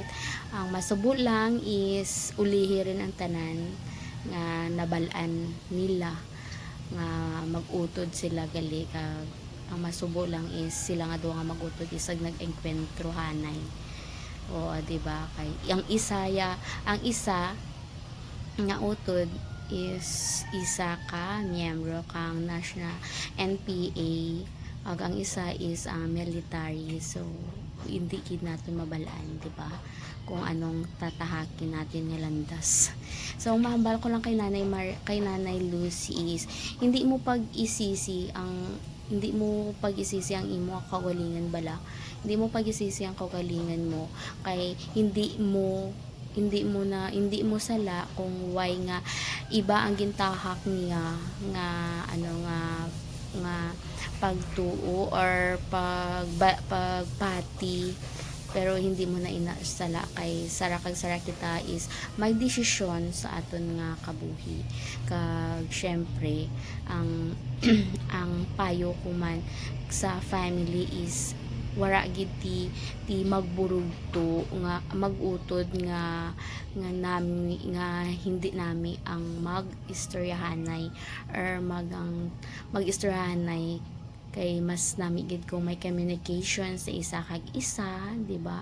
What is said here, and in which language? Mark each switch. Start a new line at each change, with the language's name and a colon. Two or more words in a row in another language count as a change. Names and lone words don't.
Hiligaynon: Ang masubo lang is ulihi rin ang tanan nga nabalaan nila nga mag-utod sila gali kag ang masubo lang is sila nga duwa nga mag-utod isag nag-engkwentro hanay. O di ba kay ang isa nga utod is isa ka miyembro kang national NPA ag ang isa is military. So hindi gid natin mabalaan, di ba?
Filipino: Kung anong tatahakin natin
Hiligaynon: nga landas. So mahambal ko lang kay Nanay Lucy is hindi mo pag-isisi ang imo kagalingan bala. Hindi mo pag-isisi ang kagalingan mo kay hindi mo sala kung why nga iba ang gintahak niya nga pagtuo or pagpati pero hindi mo na inasala kay sara kita is may desisyon sa aton nga kabuhi kag syempre ang ang payo ko man sa family is wara gid ti magburugto nga magutod nga hindi nami ang mag-istoryahanay or mag-istoryahanay kay mas nami gid kung may communication sa isa kag isa, di ba?